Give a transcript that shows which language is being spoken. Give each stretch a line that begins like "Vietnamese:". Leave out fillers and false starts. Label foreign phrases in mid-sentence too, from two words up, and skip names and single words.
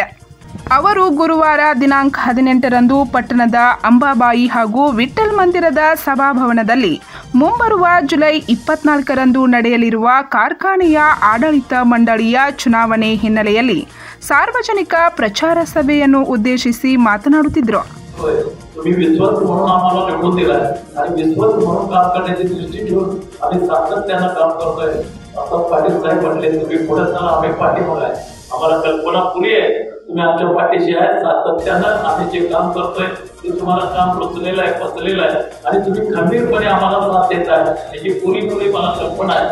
Kannada: ಅವರು ಗುರುವಾರ ದಿನಾಂಕ 18ರಂದು ಪಟ್ಟಣದ ಅಂಬಾಬಾಯಿ ಹಾಗೂ ವಿಠ್ಠಲ್ ಮಂದಿರದ ಸಭಾಭವನದಲ್ಲಿ ಮುಂಬರುವ ಜುಲೈ 24ರಂದು ನಡೆಯಲಿರುವ ಕಾರ್ಖಾನೆಯ ಆಡಳಿತ ಮಂಡಳಿಯ ಚುನಾವಣೆ ಹಿನ್ನೆಲೆಯಲ್ಲಿ ಸಾರ್ವಜನಿಕ ಪ್ರಚಾರ ಸಭೆಯನ್ನು ಉದ್ದೇಶಿಸಿ ಮಾತನಾಡುತ್ತಿದ್ದರು.
Marathi: तुम्ही विश्वास म्हणून आम्हाला निवडून दिलाय आणि विश्वास म्हणून काम करण्याची दृष्टी ठेवून आम्ही सातत्यानं काम करतोय. आता पाटील साहेब म्हटले तुम्ही पुढे चला, आम्ही पाठीमागे आहे. आम्हाला कल्पना पुरी आहे, तुम्ही आमच्या पाठीशी आहे. सातत्यानं आम्ही जे काम करतोय ते तुम्हाला काम रुचलेलं आहे, पचलेलं आहे आणि तुम्ही खंबीरपणे आम्हाला साथ देत आहे याची पुरी मला कल्पना आहे.